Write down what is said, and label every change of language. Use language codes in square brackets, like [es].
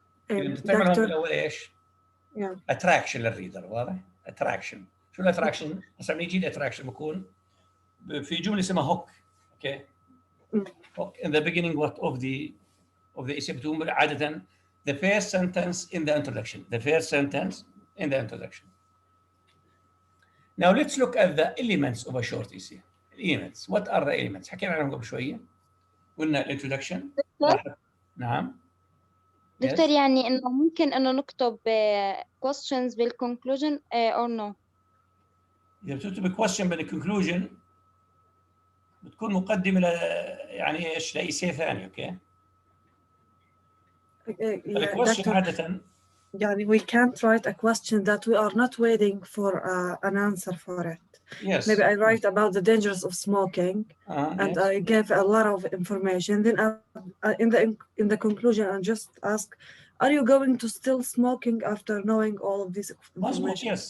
[ar] انت تعملها من الاول ايش؟ اتراكشن للريدر. واضح؟ اتراكشن. شو الاتراكشن؟ هسه لما يجي الاتراكشن بكون في جمله اسمها هوك. [en] okay hook in the beginning of the essay [ar] بتكون عاده [en] the first sentence in the introduction. The first sentence in the introduction. Now let's look at the elements of a short essay. Elements. What are the elements؟ [ar] حكينا عنهم قبل شويه. قلنا الانترودكشن. نعم. دكتور يعني انه ممكن انه نكتب questions بالconclusion or no؟ اذا بتكتب question بالconclusion بتكون مقدمه يعني ايش لاي شيء ثاني. اوكي الكويستشن عاده [en] يعني we can't write a question that we are not waiting for an answer for it. Yes. Maybe I write about the dangers of smoking and yes. I give a lot of information. Then in the conclusion I just ask, are you going to still smoking after knowing all of this information?